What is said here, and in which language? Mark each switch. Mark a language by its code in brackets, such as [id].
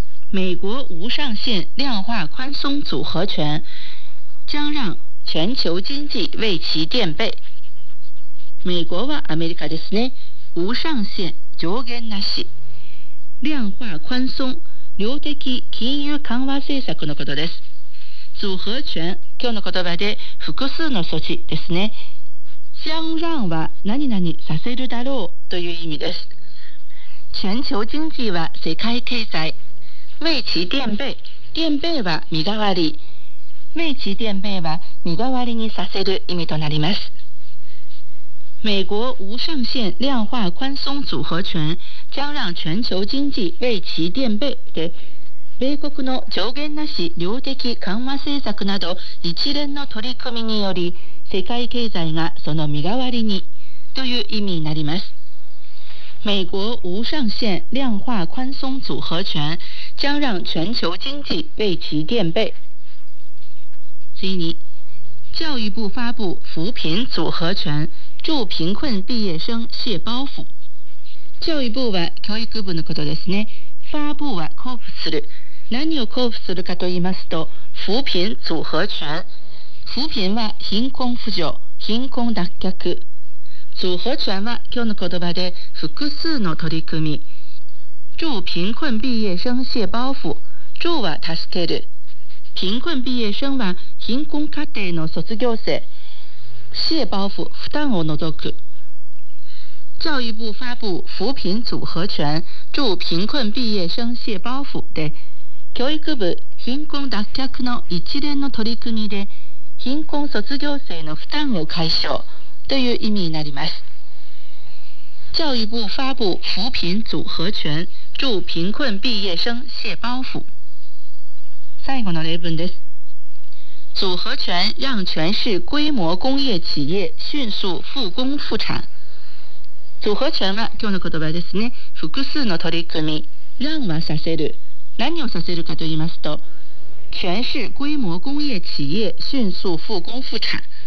[zh] 美国无上限量化宽松组合拳将让全球经济为其垫背。 [ja] 美国はアメリカですね。 [zh] 无上限 [ja] 上限なし [zh] 量化宽松 [ja] 量的金融緩和政策のことです。 [zh] 组合拳 [ja] 今日の言葉で複数の措置ですね。 [zh] 相让 [ja] は何々させるだろうという意味です。 [zh] 全球经济 [ja] は世界経済 [zh] 为其垫背垫背 [ja] は身代わり [zh] 为其垫背 [ja] は身代わりにさせる意味となります。 [zh] 美国无上限量化宽松组合拳将让全球经济为其垫背 [ja] で米国の上限なし量的緩和政策など一連の取り組みにより世界経済がその身代わりにという意味になります。 [zh] 美国无上限量化宽松组合拳将让全球经济为其垫背。 [ja] 次に [zh] 教育部发布扶贫组合拳助贫困毕业生卸包袱。 [ja] 教育部は教育部のことですね。 [zh] 发布 [ja] は交付する。何を交付するかと言いますと [zh] 扶贫组合拳扶贫 [ja] は貧困扶助貧困脱却 [zh] 组合拳 [ja] は今日の言葉で複数の取り組み [zh] 助贫困毕业生卸包袱助 [ja] は助ける。 [zh] 贫困毕业生 [ja] は貧困家庭の卒業生 [zh] 卸包袱 [ja] 負担を除く。 [zh] 教育部发布扶贫组合拳助贫困毕业生卸包袱 [ja] で教育部貧困脱却の一連の取り組みで貧困卒業生の負担を解消という意味になります。 [zh] 教育部发布扶贫组合拳助贫困毕业生卸包袱。 [ja] 最後の例文です。 [zh] 组合拳让全市规模工业企业迅速复工复产。组合拳 [ja] は今日の言葉ですね。複数の取り組み [zh] 让 [ja] はさせる何をさせるかと言いますと [zh] 全市规模工业企业迅速复工复产。